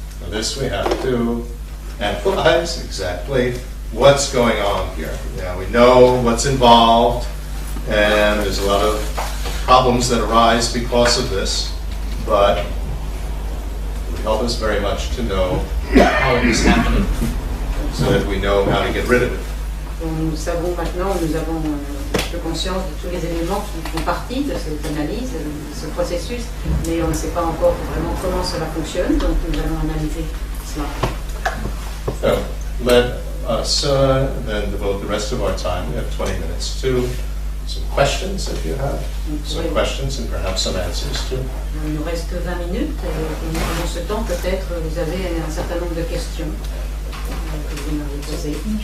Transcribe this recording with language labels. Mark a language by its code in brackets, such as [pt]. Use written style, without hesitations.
[en] Now this we have to analyze exactly what's going on here. Now we know what's involved, and there's a lot of problems that arise because of this, but it would help us very much to know how it is happening, so that we know how to get rid of it. [fr] Donc, nous savons maintenant, nous avons conscience de tous les éléments qui font partie de cette analyse, de ce processus, mais on ne sait pas encore vraiment comment cela fonctionne, donc nous allons analyser cela. [en] So let us then devote the rest of our time. We have 20 minutes to some questions if you have some questions and perhaps some answers too. [fr] Il nous reste 20 minutes et pendant ce temps, peut-être vous avez un certain nombre de questions que vous m'avez posées.